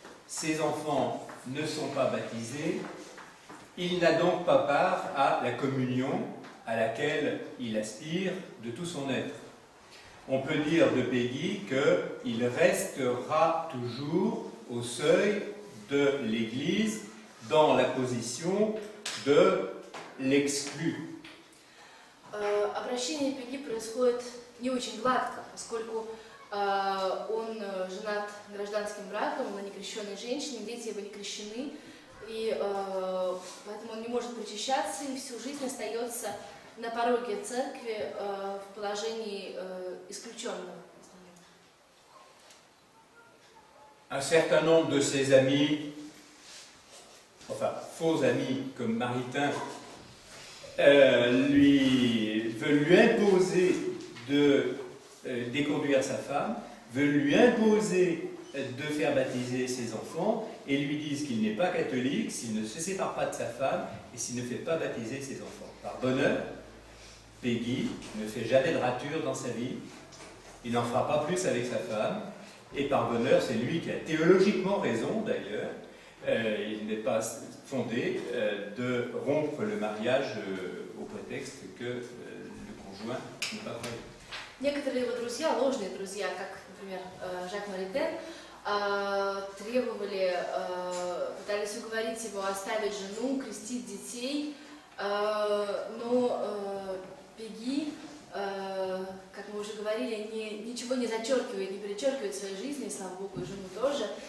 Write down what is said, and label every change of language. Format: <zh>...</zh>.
<fr>Ses enfants ne sont pas baptisés. Il n'a donc pas part à la communion à laquelle il aspire de tout son être. On peut dire de Peggy qu'il restera toujours au seuil de l'Église dans la position de l'exclu.</fr> <ru>Обращение Пегги происходит не очень гладко, поскольку он женат гражданским браком на некрещенной женщине, дети его не крещены, и поэтому он не может причащаться и всю жизнь остается на пороге церкви в положении исключенного.</ru> <fr>Un certain nombre de ses amis, enfin faux amis comme Maritain, veulent lui imposer de déconduire sa femme, veulent lui imposer de faire baptiser ses enfants et lui disent qu'il n'est pas catholique s'il ne se sépare pas de sa femme et s'il ne fait pas baptiser ses enfants. Par bonheur, Peggy ne fait jamais de rature dans sa vie, il n'en fera pas plus avec sa femme, et par bonheur, c'est lui qui a théologiquement raison d'ailleurs, il n'est pas fondé de rompre le mariage au prétexte que le conjoint n'est pas croyant.</fr> <ru>Некоторые его друзья, ложные друзья, как, например, Жак Маритен, требовали, пытались уговорить его оставить жену, крестить детей, но Пегги, как мы уже говорили, ничего не зачеркивает, не перечеркивает в своей жизни, и слава Богу, и жену тоже.</ru>